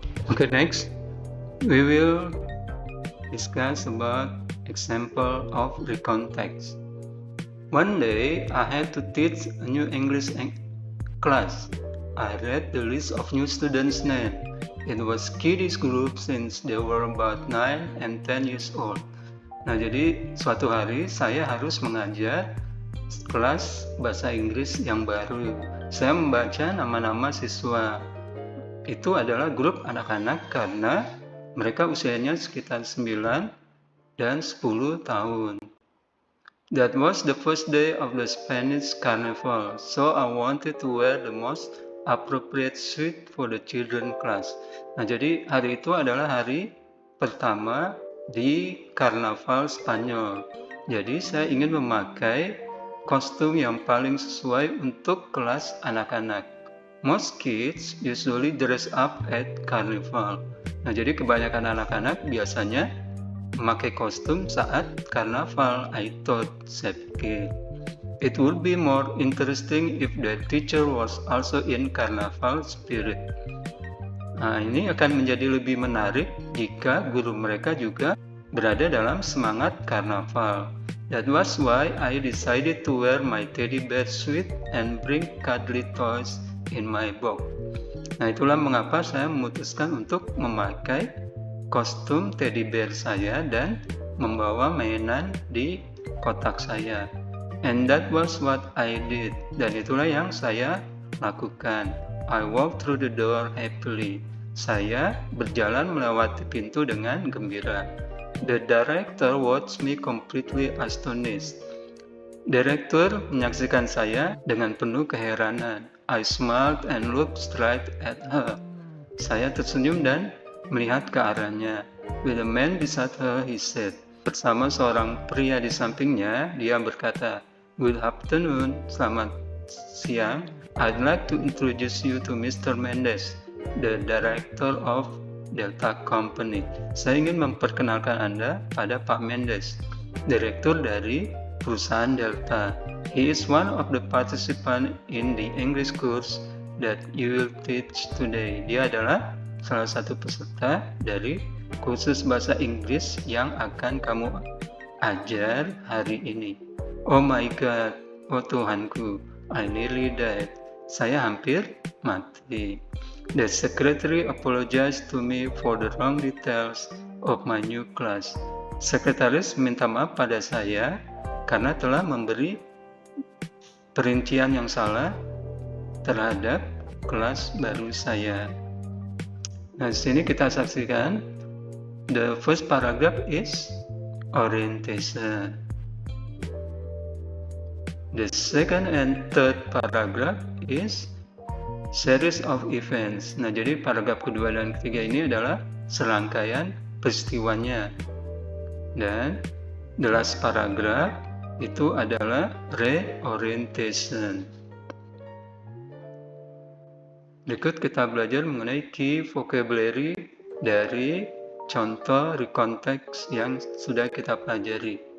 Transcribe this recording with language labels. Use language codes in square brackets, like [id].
[en] Okay, next we will discuss about example of recontext. One day I had to teach a new English class. I read the list of new students' names. It was kiddies group since they were about 9 and 10 years old. [id] Nah, jadi suatu hari saya harus mengajar kelas bahasa Inggris yang baru. Saya membaca nama-nama siswa. Itu adalah grup anak-anak karena mereka usianya sekitar 9 dan 10 tahun. [en] That was the first day of the Spanish Carnival, so I wanted to wear the most appropriate suit for the children class. [id] Nah, jadi hari itu adalah hari pertama di Karnaval Spanyol. Jadi saya ingin memakai kostum yang paling sesuai untuk kelas anak-anak. [en] Most kids usually dress up at Carnival. [id] Nah, jadi kebanyakan anak-anak biasanya memakai kostum saat Karnaval. [en] I thought, [id] saya pikir, [en] it would be more interesting if the teacher was also in Carnival spirit. [id] Nah, ini akan menjadi lebih menarik jika guru mereka juga berada dalam semangat karnaval. [en] That was why I decided to wear my teddy bear suit and bring cuddly toys in my box. [id] Nah, itulah mengapa saya memutuskan untuk memakai kostum teddy bear saya dan membawa mainan di kotak saya. [en] And that was what I did. [id] Dan itulah yang saya lakukan. [en] I walked through the door happily. [id] Saya berjalan melewati pintu dengan gembira. [en] The director watched me completely astonished. [id] Direktur menyaksikan saya dengan penuh keheranan. [en] I smiled and looked straight at her. [id] Saya tersenyum dan melihat ke arahnya. [en] With a man beside her, he said. [id] Bersama seorang pria di sampingnya, dia berkata, [en] "Good afternoon, [id] selamat siang. [en] I'd like to introduce you to Mr. Mendes, the director of Delta Company." [id] Saya ingin memperkenalkan Anda pada Pak Mendes, direktur dari perusahaan Delta. [en] He is one of the participants in the English course that you will teach today. [id] Dia adalah salah satu peserta dari kursus bahasa Inggris yang akan kamu ajar hari ini. [en] Oh my God, [id] oh Tuhanku, [en] I nearly died. [id] Saya hampir mati. [en] The secretary apologized to me for the wrong details of my new class. [id] Sekretaris minta maaf pada saya karena telah memberi perincian yang salah terhadap kelas baru saya. Nah, di sini kita saksikan [en] the first paragraph is orientation. The second and third paragraph is series of events. [id] Nah, jadi paragraf kedua dan ketiga ini adalah serangkaian peristiwanya. Dan [en] the last paragraph [id] itu adalah reorientation. Berikut kita belajar mengenai [en] key vocabulary [id] dari contoh recontext yang sudah kita pelajari.